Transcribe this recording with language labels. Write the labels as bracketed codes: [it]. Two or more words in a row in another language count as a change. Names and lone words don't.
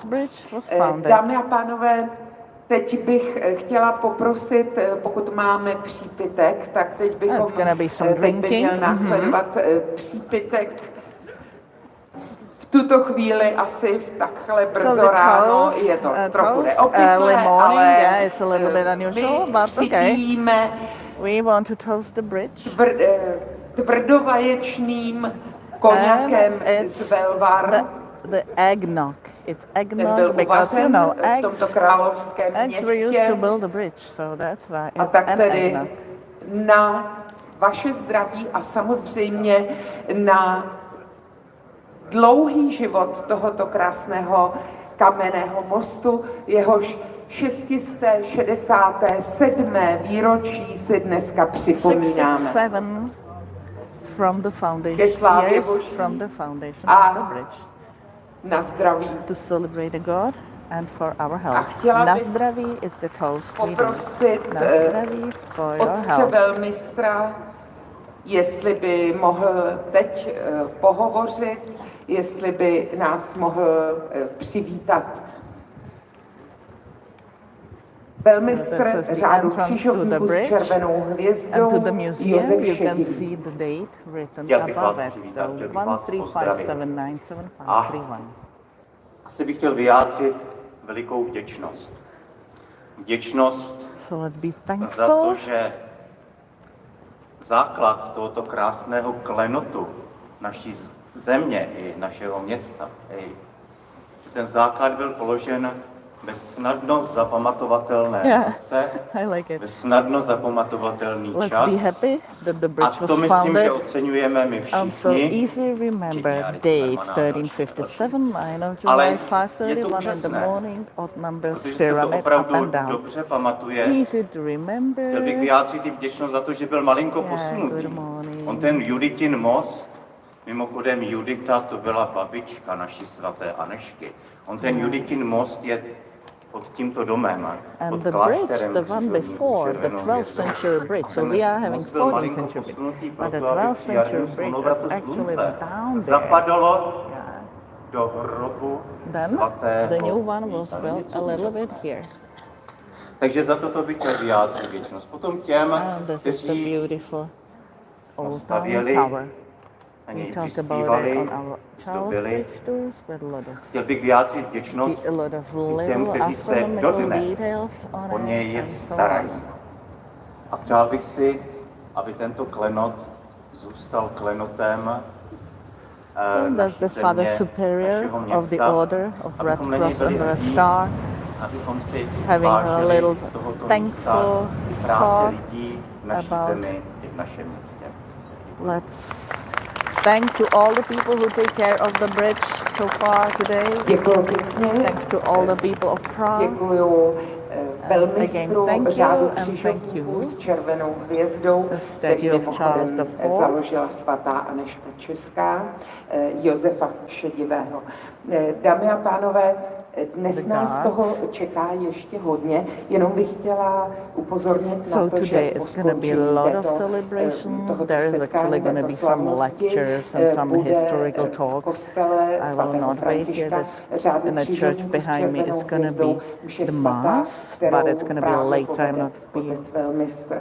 [cs] Dámy a pánové, teď bych chtěla poprosit, pokud máme přípitek, tak teď bychom teď by měl následovat přípitek. V tuto chvíli asi v takhle brzo ráno je to trochu neobvyklé, ale my připijíme [en] We want to toast the bridge. [cs] Tvrdovaječným koněkem z Velvar. [en] The eggnog. It's [cs] Ten byl [en] eggnog because you know [cs] v tomto královském [en] eggs were used to [cs] městě. [en] build the bridge, so that's why [cs] A [en] it's [cs] tak [en] an [cs] tedy [en] eggnog. [cs] na vaše zdraví a samozřejmě na dlouhý život tohoto krásného kamenného mostu, jehož 667. výročí si dneska připomínáme. [en] 667 from the [cs] Ke [en] foundation. [cs] slávě [en] Years [cs] Boží. [en] from the foundation [cs] A [en] of the bridge. [cs] Na zdraví. [en] To celebrate the God and for our [cs] A [en] health. [cs] chtěla Na bych [en] zdraví is the toast we do. [cs] poprosit Na zdraví [en] for your [cs] otce [en] health. [cs] velmistra, jestli by mohl teď pohovořit, jestli by nás mohl přivítat. Velmistr řádu křižovníků s červenou hvězdou [en] And to the museum [cs] Josef [en] you can [cs] Šedivý. [en] see the date written [cs] Chtěl bych vás [en] above it. [cs] přivítat, chtěl bych [en] So [cs] vás pozdravit. 135797531. Asi bych chtěl vyjádřit velikou vděčnost. Vděčnost [en] So let's be [cs] za [en] thankful [cs] to, že základ tohoto krásného klenotu naší země i našeho města, že ten základ byl položen ve snadno zapamatovatelné roce, [en] I like it. [cs] ve snadno zapamatovatelný [en] Let's [cs] čas. [en] be happy that the [cs] A [en] bridge [cs] to [en] was [cs] myslím, že [en] founded. [cs] oceňujeme my [en] So [cs] všichni. [en] easy remember date 1357, 9 of [cs] Ale [en] July, [cs] je to [en] 5:31 in the [cs] úžasné, [en] morning, odd numbers [cs] protože se to [en] pyramid up [cs] opravdu [en] and down. [cs] dobře pamatuje. [en] Easy to remember. [cs] Chtěl bych vyjádřit i vděčnost za to, že byl malinko posunutý. [en] good morning. [cs] On ten Juditin most, mimochodem Judita to byla babička naší svaté Anešky. On ten Juditin most je pod tímto domem, [en] And [cs] pod [en] the [cs] klášterem [en] bridge, the one [cs] křižovníků [en] before, the [cs] Červenou [en] 12th [cs] hvězdou. [en] century bridge, so we are having [cs] Most byl [en] 14th [cs] malinko [en] century bridge, [cs] posunutý [en] but the [cs] proto, aby [en] 12th [cs] při [en] century [cs] jarním [en] bridge [cs] slunovratu [en] was actually [cs] slunce [en] down there. [cs] zapadalo do hrobu [en] Then [cs] svatého [en] the new one was [cs] Víta. [en] built [cs] Něco [en] a little bit [cs] úžasného. [en] here. [cs] Takže za toto bych chtěl vyjádřit vděčnost. Potom těm, [en] And this is the [cs] kteří [en] beautiful old town [cs] stavěli, [en] tower. [cs] na [en] We [cs] něj [en] talked about it [cs] přispívali, [en] on our Charles [cs] zdobili. [en] Bridge tours with a lot of [cs] Chtěl bych vyjádřit vděčnost [en] a lot of [cs] i těm, [en] little [cs] kteří se [en] astronomical [cs] dodnes [en] details on [cs] o něj [en] it and so [cs] starají. [en] on. [cs] A přál bych si, aby tento klenot zůstal klenotem [en] So that's the Father Superior of the Order of Red Cross and Red Star, [cs] abychom si [en] having a [cs] vážili [en] little [cs] tohoto [en] thankful [cs] místa, práce [en] talk [cs] lidí v naší [en] about- [cs] zemi i v našem městě. [en] Let's thank to all the people who take care of the bridge so far today. [cs] Děkuji pěkně. [en] Thanks to all the people of Prague. [cs] Děkuju velmistru [en] Again, thank you [cs] řádu [en] and thank [cs] křižovníků [en] you. [cs] s červenou hvězdou, [en] The [cs] který [en] statue of Charles [cs] mimochodem [en] the IVth. [cs] založila svatá Aneška Česká, Josefa Šedivého. Dámy a pánové, Dnes nás toho čeká ještě hodně, jenom bych chtěla upozornit na to, že po skončení tohoto setkání této slavnosti bude v kostele svatého Františka řádný křížový s červenou hvězdou mše svatá, kterou právě povede otec velmistr.